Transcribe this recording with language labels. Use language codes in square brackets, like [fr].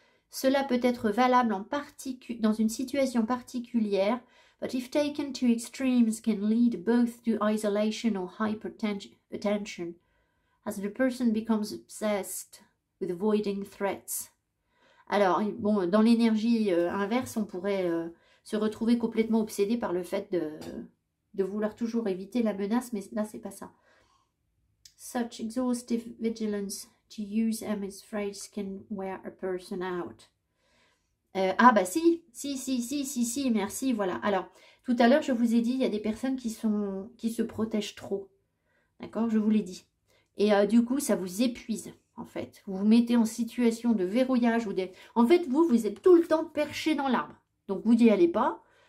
[fr] Cela peut être valable dans une situation particulière, [en] but if taken to extremes can lead both to isolation or hypertension, as the person becomes obsessed with avoiding threats. [fr] Alors, bon, dans l'énergie inverse, on pourrait se retrouver complètement obsédé par le fait de vouloir toujours éviter la menace, mais là, c'est pas ça. [en] Such exhaustive vigilance to use Emma's phrase can wear a person out. [fr] Si, merci, voilà. Alors, tout à l'heure, je vous ai dit, il y a des personnes qui se protègent trop. D'accord, je vous l'ai dit. Et du coup, ça vous épuise, en fait. Vous vous mettez en situation de verrouillage. En fait, vous êtes tout le temps perché dans l'arbre. Donc, vous n'y allez pas.